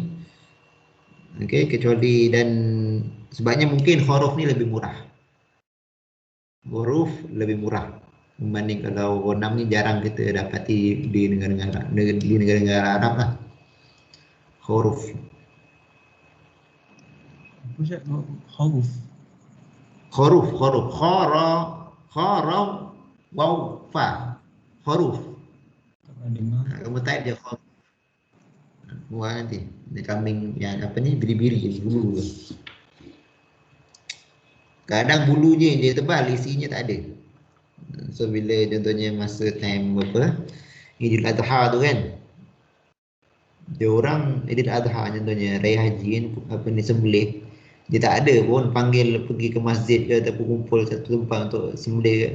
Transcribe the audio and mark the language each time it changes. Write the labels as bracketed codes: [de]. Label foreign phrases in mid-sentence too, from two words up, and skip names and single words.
[ms] Okey, kecuali dan sebabnya mungkin khuruf ni lebih murah. Khuruf lebih murah membanding kalau ghanam ni jarang kita dapati di negara-negara Arab lah. Khuruf. Apa sih? Khuruf. Khuruf. Khara waw fa. Khuruf. Kamu type je khuruf. Buat nanti. Ini kambing yang apa ni biri-biri bulu. Kadang bulunya je tebal, isinya tak ada. So bila contohnya masa time berapa Idul Adha tu kan, dia orang Idul Adha contohnya raya haji kan, apa ni sembelih, dia tak ada pun panggil pergi ke masjid ke ataupun kumpul satu tempat untuk sembelih.